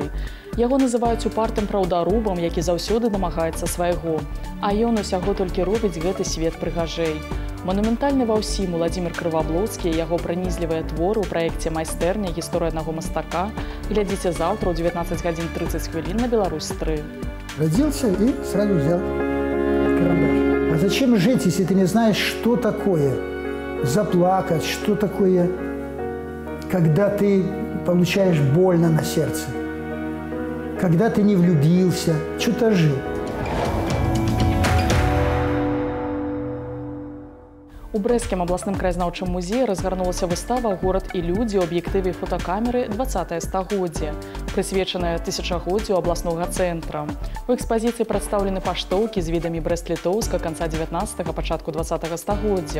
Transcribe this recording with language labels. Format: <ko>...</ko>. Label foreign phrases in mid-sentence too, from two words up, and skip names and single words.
<be>Яго называюць упартым праўдарубам, які заўсёды дамагаецца свайго. А ён усяго толькі робіць гэты свет прыгажэй. Манументальны ва ўсім Уладзімір Крываблоцкі і яго пранізлівыя творы ў праекце «Майстэрня. Гісторыя аднаго мастака» глядзіце заўтра ў 19:30 на Беларусь-3.</be> <ru>Родился и сразу взял карандаш. А зачем жить, если ты не знаешь, что такое заплакать, что такое, когда ты получаешь больно на сердце, когда ты не влюбился, что-то жил.</ru> <be>У Брэсцкім абласным краязнаўчым музеі разгарнулася выстава «Горад і людзі» ў аб'ектыве фотокамеры 20-е стагоддзе, прысвечаная тысячагоддзю абласнога цэнтра. У экспазіцыі прадстаўлены паштоўкі з відамі Брэст-Літоўска канца 19-го, пачатку 20-го стагоддзяў.</be>